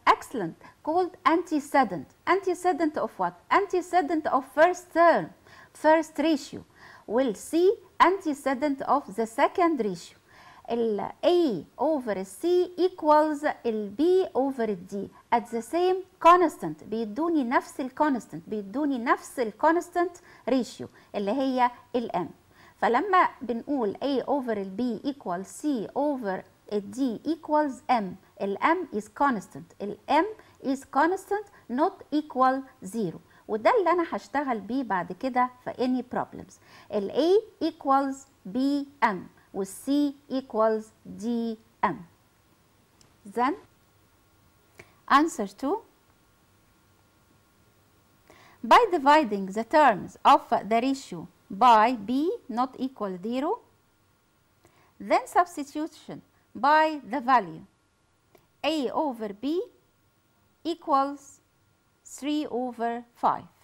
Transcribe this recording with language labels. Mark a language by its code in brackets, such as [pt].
[en] Excellent, called antecedent. Antecedent of what? Antecedent of first term, first ratio. Will C antecedent of the second ratio. ال A over C equals ال B over D at the same constant. [ar] بيدوني نفس الكونستنت، بيدوني نفس الكونستنت ratio اللي هي ال M. فلما بنقول [en] A over ال B equals C over ال D equals M, ال M is constant, ال M is constant not equal 0. [ar] وده اللي انا هشتغل بيه بعد كده في [en] any problems. ال A equals BM وال C equals DM. Then answer 2. By dividing the terms of the ratio by B not equal 0, then substitution by the value A over B equals 3 over 5.